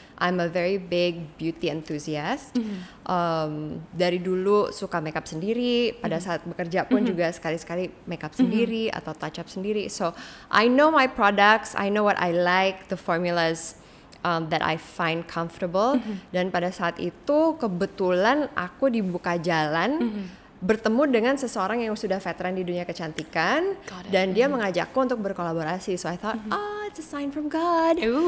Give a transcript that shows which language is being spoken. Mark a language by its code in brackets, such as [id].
[en] I'm a very big beauty enthusiast. [id] Dari dulu suka makeup sendiri. Pada saat bekerja pun juga sekali-sekali makeup sendiri atau touch up sendiri. [en] So I know my products, I know what I like, the formulas that I find comfortable. [id] Dan pada saat itu kebetulan aku dibuka jalan bertemu dengan seseorang yang sudah veteran di dunia kecantikan dan dia mengajakku untuk berkolaborasi. [en] So I thought, it's a sign from God.